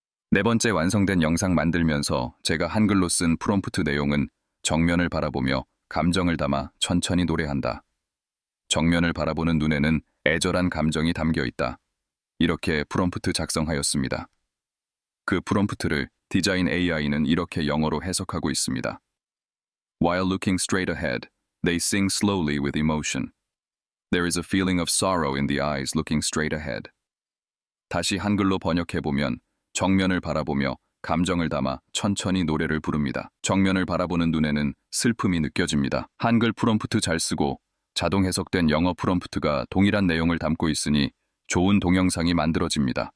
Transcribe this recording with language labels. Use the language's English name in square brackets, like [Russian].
[Korean] 네 번째 완성된 영상 만들면서 제가 한글로 쓴 프롬프트 내용은 정면을 바라보며 감정을 담아 천천히 노래한다. 정면을 바라보는 눈에는 애절한 감정이 담겨 있다. 이렇게 프롬프트 작성하였습니다. 그 프롬프트를 디자인 AI는 이렇게 영어로 해석하고 있습니다. [English] While looking straight ahead, they sing slowly with emotion. There is a feeling of sorrow in the eyes looking straight ahead. [Korean] 다시 한글로 번역해보면 정면을 바라보며 감정을 담아 천천히 노래를 부릅니다. 정면을 바라보는 눈에는 슬픔이 느껴집니다. 한글 프롬프트 잘 쓰고 자동 해석된 영어 프롬프트가 동일한 내용을 담고 있으니 좋은 동영상이 만들어집니다.